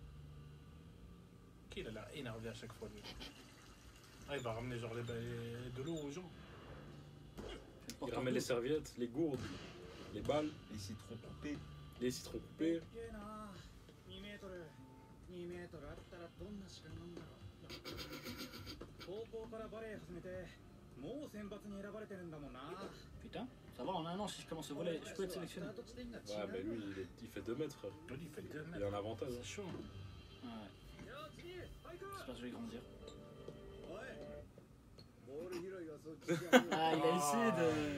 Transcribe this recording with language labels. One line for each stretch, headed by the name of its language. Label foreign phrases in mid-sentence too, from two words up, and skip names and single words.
French: Il a l'air énervé à chaque fois lui. Ah, il va ramener genre de l'eau ramène les serviettes, les gourdes, les balles, Les citrons coupés. les citrons coupés.
Japanese: 2 メートル2メートルあったらどんな試験なんだろう。高校からバレエ始めてもう選抜に選ばれてるんだもんな。
French: Putain, ça va, en un an, si je commence à voler, je peux être sélectionné. Ouais, mais lui, il fait 2 mètres, frère. Lui, il fait 2 Il mètres. a un avantage. C'est chaud. Ouais, j'espère que je vais grandir. Ah, il a essayé de.